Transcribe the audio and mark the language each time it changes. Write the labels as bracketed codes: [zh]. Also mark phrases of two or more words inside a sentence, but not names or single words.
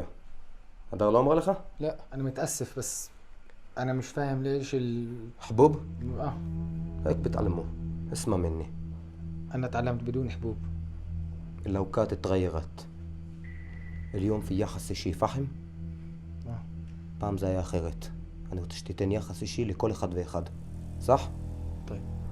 [ar] هذا لو امر لك؟ لا انا متأسف بس انا مش فاهم ليش حبوب؟ هيك بتعلموه. اسمع مني، انا تعلمت بدون حبوب. الأوقات اتغيرت. اليوم في يخص شي فهم؟ [he] פעם זה היה אחרת. אני רוצה שתיתן יחס אישי לכל אחד ואחד. [ar] صح? طيب.